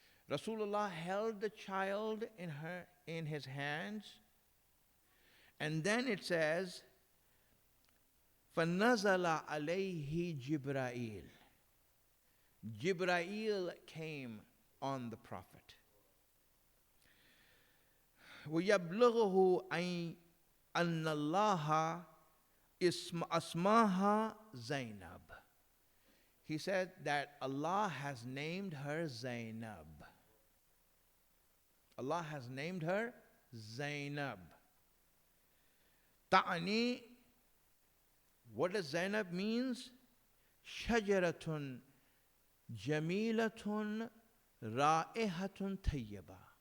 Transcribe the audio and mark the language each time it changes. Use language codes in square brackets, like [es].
[en] Rasulullah held the child in his hands, and then it says, [ar] فَنَزَلَ عَلَيْهِ جِبْرَائِيل. [en] Jibreel came on the Prophet. [ar] وَيَبْلُغُهُ أَنَّ اللَّهَ أَسْمَاهَا Zainab. [en] He said that Allah has named her Zainab. Allah has named her Zainab. Ta'ani, what does Zainab means? [ar] Shajaratun jamilatun ra'ihatun tayyiba.